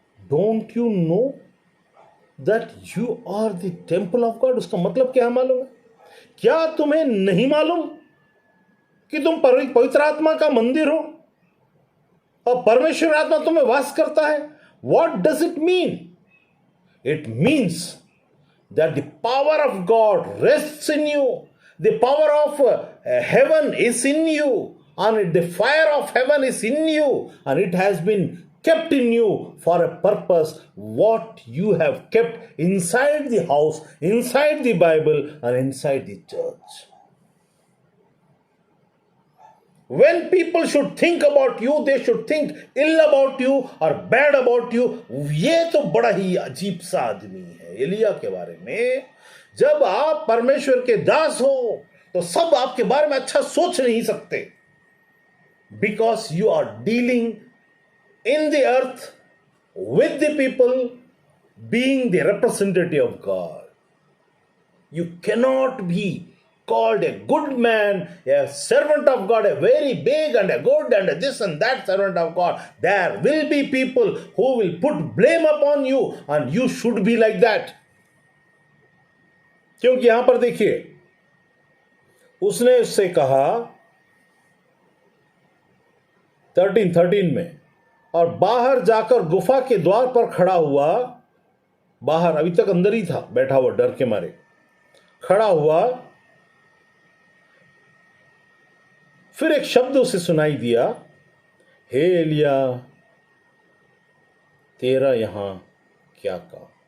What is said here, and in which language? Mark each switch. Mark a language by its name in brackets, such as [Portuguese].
[English] Don't you know that you are the temple of God? [Hindi] उसका मतलब क्या मालूम है? क्या तुम्हें नहीं मालूम कि तुम पवित्र आत्मा का मंदिर हो और परमेश्वर आत्मा तुम्हें वास करता है? [English] What does it mean? It means that the power of God rests in you, the power of heaven is in you, and the fire of heaven is in you, and it has been kept in you for a purpose. What you have kept inside the house, inside the Bible, and inside the church. When people should think about you, they should think ill about you or bad about you. [Hindi] ये तो बड़ा ही अजीब सा आदमी है एलिया के बारे में। जब आप परमेश्वर के दास हो तो सब आपके बारे में अच्छा सोच नहीं सकते, [English] Because you are dealing in the earth with the people, being the representative of God. You cannot be called a good man, a servant of God, a very big and a good and a this and that servant of God. There will be people who will put blame upon you, and you should be like that. [Hindi] क्योंकि यहां पर देखिए, उसने उससे कहा 13 में, और बाहर जाकर गुफा के द्वार पर खड़ा हुआ, बाहर अभी तक अंदर ही था बैठा हुआ, डर के मारे खड़ा हुआ, फिर एक शब्द उसे सुनाई दिया, हे एलिया, तेरा यहां क्या काम?